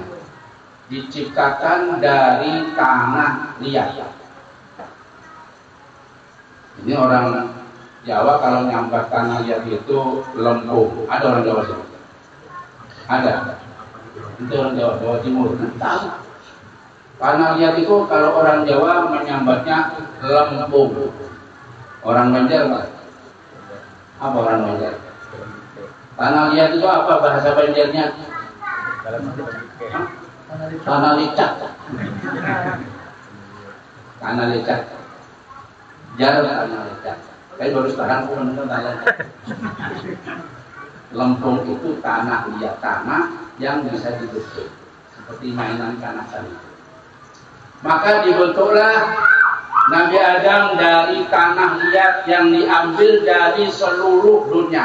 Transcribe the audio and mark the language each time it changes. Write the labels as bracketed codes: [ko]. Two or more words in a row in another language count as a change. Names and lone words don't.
[id] Diciptakan dari tanah liat. Ini orang Jawa kalau nyambat tanah liat itu lempung. Ada orang Jawa sini? Ada. Itu orang Jawa Timur. Tahu. Tanah liat itu kalau orang Jawa menyambatnya lempung. Orang Banjar Pak? Apa orang Banjar? Tanah liat itu apa bahasa Banjarnya? [bjn] Tanah licak. Tanah licak. Jarang tanah licak. [id] Saya baru sekarang pun tanah licak. Lempung itu tanah liat, tanah yang bisa dibentuk seperti mainan kanak-kanak. Maka dibentuklah Nabi Adam dari tanah liat yang diambil dari seluruh dunia.